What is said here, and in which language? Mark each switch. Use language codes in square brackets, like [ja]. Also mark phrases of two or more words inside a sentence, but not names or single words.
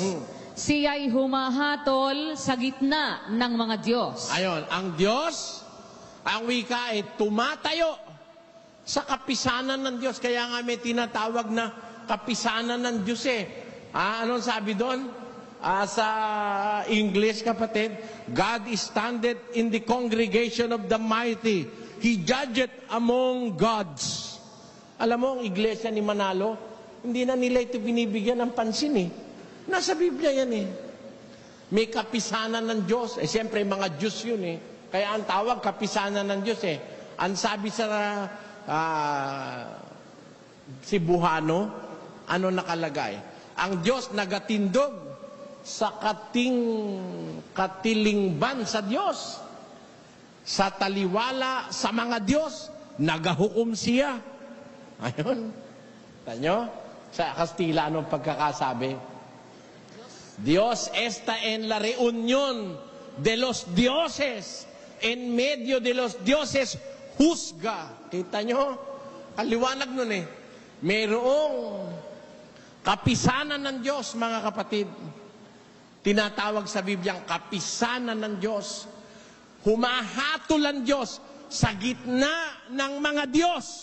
[tl] Siya'y humahatol sa gitna ng mga Diyos. Ayon, ang Diyos, ang wika ay tumatayo sa kapisanan ng Diyos. Kaya nga may tinatawag na kapisanan ng Diyos Anong sabi doon? Sa English, kapatid, [en] God is standeth in the congregation of the mighty. He judgeth among gods. [tl] Alam mo, ang iglesia ni Manalo, hindi na nila ito binibigyan ng pansin Nasa Biblia yan May kapisanan ng Diyos. Siyempre, mga Diyos yun Kaya ang tawag, kapisanan ng Diyos Ang sabi sa Cebuano, ano nakalagay? [ceb] Ang Diyos nagatindog sa katilingban sa Diyos. Sa taliwala sa mga Diyos, nagahukom siya. [tl] Ayun. Tanyo? Sa Kastila, anong pagkakasabi? [es] Dios está en la reunión de los dioses. En medio de los dioses, husga. [tl] Kita nyo? Kaliwanag nun Mayroong kapisanan ng Diyos, mga kapatid. Tinatawag sa Biblia ang kapisanan ng Diyos. Humahatol ang Diyos sa gitna ng mga Diyos.